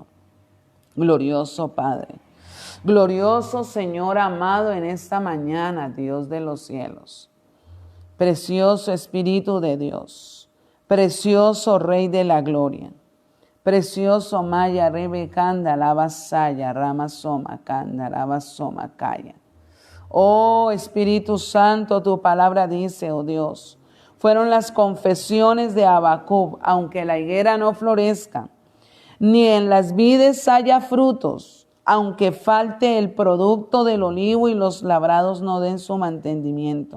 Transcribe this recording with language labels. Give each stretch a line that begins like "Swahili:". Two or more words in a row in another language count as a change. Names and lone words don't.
Spanish: Glorioso Padre, glorioso Señor amado, en esta mañana, Dios de los cielos. Precioso Espíritu de Dios, precioso Rey de la gloria, precioso Maya Rebe Kanda Lava Saya Rama Soma Kanda Lava Soma Kaya. Oh Espíritu Santo, tu palabra dice, oh Dios, fueron las confesiones de Habacuc, aunque la higuera no florezca, ni en las vides haya frutos, aunque falte el producto del olivo y los labrados no den su mantenimiento.